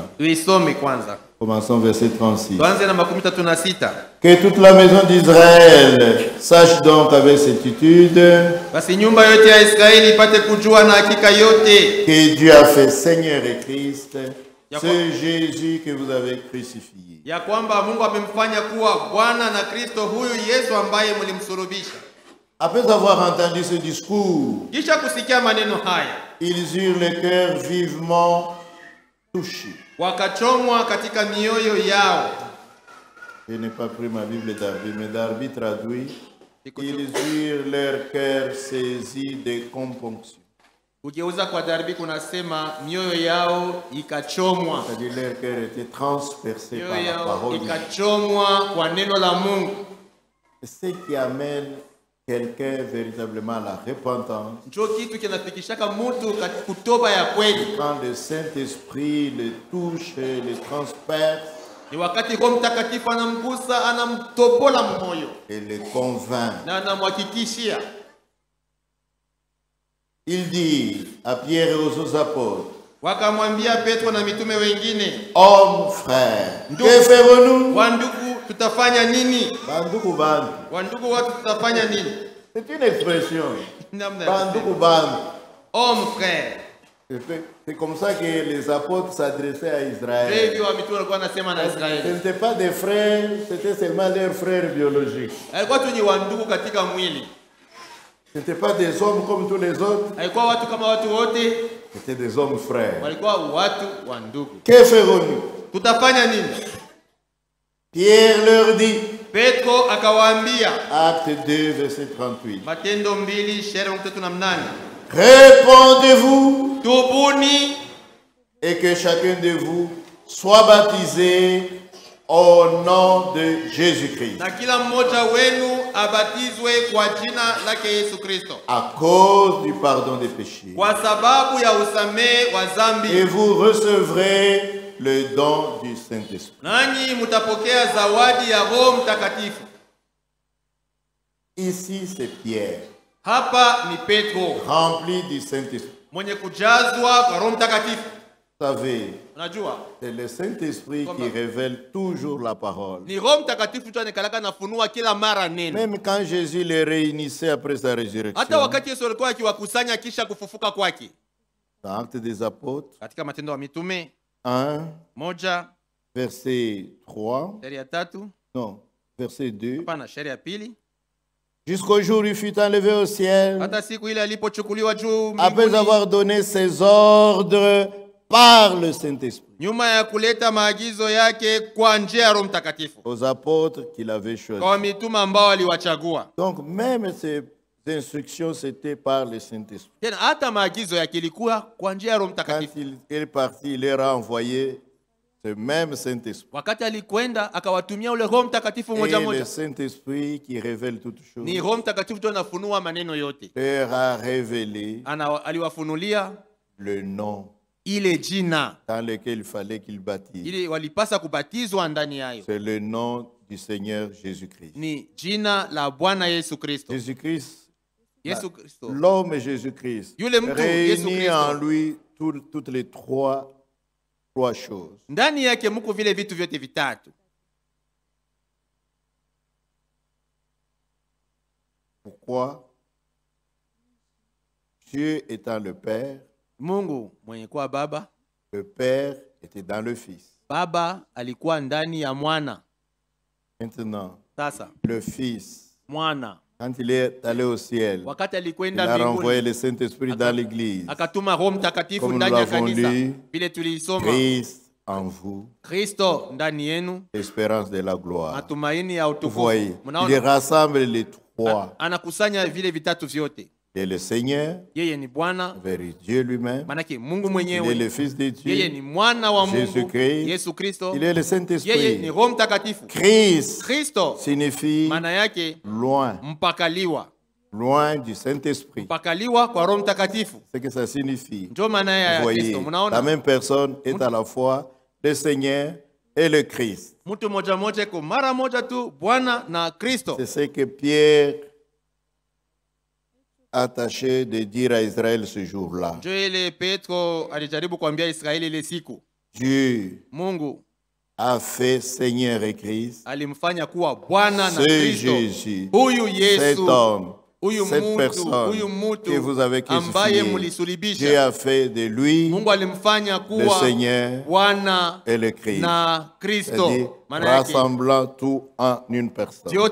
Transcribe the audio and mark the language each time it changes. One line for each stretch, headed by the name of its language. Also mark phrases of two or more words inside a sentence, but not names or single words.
French: Commençons verset 36. Que toute la maison d'Israël sache donc avec certitude que Dieu a fait Seigneur et Christ C'est Jésus que vous avez crucifié.
Swahili: Ya kwamba Mungu amemfanya kuwa Bwana na Kristo huyu Yesu ambaye mlimsulubisha.
French: Après avoir entendu ce discours,
Swahili: kisha kusikia maneno haya,
French: ils eurent le cœur vivement touché.
Swahili: Wakachomwa katika mioyo yao.
French: Je n'ai pas pris ma Bible Darby, mais Darby traduit. Ils eurent leur cœur saisi de compunction.
Swahili: Ukigeuza kwa Darby kunasema mioyo yao ikachomwa.
French: C'est-à-dire leur cœur était transpercé par la parole.
Swahili: Ikachomwa kwa neno la Mungu.
French: C'est ce qui amène quelqu'un véritablement à la repentance.
Swahili: Ndio kitu kinafikishaka mtu katika kutoba ya kweli.
French: Quand le Saint-Esprit le touche, le transperce,
Swahili: ni wakati Roho Mtakatifu anamgusa, anamtobola moyo
French: et le convainc.
Swahili: na anamhakikishia.
French: Il dit à Pierre et aux autres apôtres,
Swahili: wakamwambia Petro na mitume wengine,
French: hommes frères, que ferons-nous?
Swahili: Wandugu, tutafanya nini? Bandugu bandu. Wandugu watu, tutafanya nini?
French: C'est une expression.
Swahili: Bandugu bandu.
French: Hommes frères. C'est comme ça que les apôtres s'adressaient à Israël. Ce n'était pas des frères, c'était seulement leurs frères biologiques. Ce n'était pas des hommes comme tous les autres. C'était des hommes frères. Que ferons-nous? Pierre leur dit,
Swahili: Petro akawaambia,
French: Acte 2, verset 38.
Swahili: Matendo 2, shairi 38.
French: Répondez-vous
Swahili: tubuni,
French: et que chacun de vous soit baptisé au nom de Jésus-Christ.
Swahili: Na kila mmoja wenu abatizwe kwa jina lake Yesu Kristo.
French: À cause du pardon des péchés.
Swahili: Kwa sababu ya usamehe wa dhambi.
French: Et vous recevrez le don du Saint-Esprit.
Swahili: Nanyi mutapokea zawadi ya Roho Mtakatifu.
French: Ici c'est Pierre.
Swahili: Hapa ni Petro,
French: rempli du Saint-Esprit.
Swahili: Mwenye kujazwa kwa Roho Mtakatifu.
French: Vous savez,
Swahili: unajua,
French: c'est le Saint-Esprit qui révèle toujours la parole.
Swahili: Ni Roho Mtakatifu tu anakalaka nafunua kila mara neno.
French: Même quand Jésus les réunissait après sa résurrection.
Swahili: Hata wakati Yesu alikuwa akiwakusanya kisha kufufuka kwake.
French: Dans Actes des Apôtres.
Swahili: Katika Matendo ya Mitume
French: 1 verset 3.
Swahili: Shairi ya 3.
French: Non, verset 2.
Swahili: Hapana, shairi ya 2.
French: Jusqu'au jour où il fut enlevé au ciel.
Swahili: Hata siku ile alipochukuliwa juu mbinguni.
French: Après avoir donné ses ordres par le Saint-Esprit.
Swahili: Nyuma ya kuleta maagizo yake kwa njia ya Roho Mtakatifu.
French: Aux apôtres qu'il avait choisis.
Swahili: Kwa mitume ambao aliwachagua.
French: Donc même ces instructions c'était par le Saint-Esprit.
Swahili: Tena hata maagizo yake ilikuwa kwa njia ya Roho Mtakatifu.
French: Quand il est parti, il leur a envoyé ce même Saint-Esprit.
Swahili: Wakati alikwenda akawatumia ule Roho Mtakatifu moja moja.
French: Et le Saint-Esprit qui révèle toutes choses.
Swahili: Ni Roho Mtakatifu tu anafunua maneno yote.
French: Leur a révélé
Swahili: aliwafunulia
French: le nom
Swahili: ile jina
French: dans lequel il fallait qu'ils baptisent.
Swahili: Ili walipasa kubatizwa ndani yayo.
French: C'est le nom du Seigneur Jésus-Christ.
Swahili: Ni jina la Bwana Yesu Kristo.
French: Jésus-Christ.
Swahili: Yesu Kristo.
French: L'homme Jésus-Christ. Réuni en lui toutes les trois choses.
Swahili: Ndani yake mko vile vitu vyote vitatu.
French: Pourquoi? Dieu étant le Père,
Swahili: Mungu mwenye kuwa Baba,
French: le Père était dans le Fils.
Swahili: Baba alikuwa ndani ya Mwana.
French: Maintenant,
Swahili: sasa
French: le Fils,
Swahili: Mwana,
French: quand il est allé au ciel,
Swahili: wakati alikwenda
French: il a
Swahili: mbinguni,
French: renvoyé le Saint-Esprit dans l'église.
Swahili: Akatuma Roho Mtakatifu ndani ya kanisa. Vile tulisoma,
French: Christ en vous,
Swahili: Kristo ndani yenu,
French: espérance de la gloire.
Swahili: matumaini ya utukufu.
French: Voyez, il rassemble les trois.
Swahili: Anakusanya vile vitatu vyote.
French: Il est le Seigneur,
Swahili: yeye ni Bwana,
French: Dieu lui-même.
Swahili: Manake Mungu mwenyewe.
French: Il est le Fils de Dieu.
Swahili: Yeye ni mwana wa Mungu,
French: Jésus-Christ.
Swahili: Yesu Kristo.
French: Il est le Saint-Esprit.
Swahili: Yeye ni Roho Mtakatifu.
French: Christ
Swahili: Kristo
French: signifie
Swahili: maana yake
French: loin.
Swahili: Mpakaliwa.
French: Loin du Saint-Esprit.
Swahili: Mpakaliwa kwa Roho Mtakatifu.
French: C'est que ça signifie.
Swahili: Ndio maana ya Kristo. Mnaona?
French: La même personne est à la fois le Seigneur et le Christ.
Swahili: Mtu moja moja kwa mara moja tu Bwana na Kristo.
French: C'est ce que Pierre attaché de dire à Israël ce jour-là.
Swahili: Ndio ile Petro alijaribu kuambia Israeli ile siku.
French: Dieu
Swahili: Mungu
French: a fait Seigneur et Christ.
Swahili: Alimfanya kuwa Bwana na
French: ce
Swahili: Kristo.
French: Jésus,
Swahili: Huyu Yesu,
French: cet homme cette personne que vous avez crucifié, Dieu a fait de lui le Seigneur et le Christ. C'est-à-dire rassemblant tout en une personne.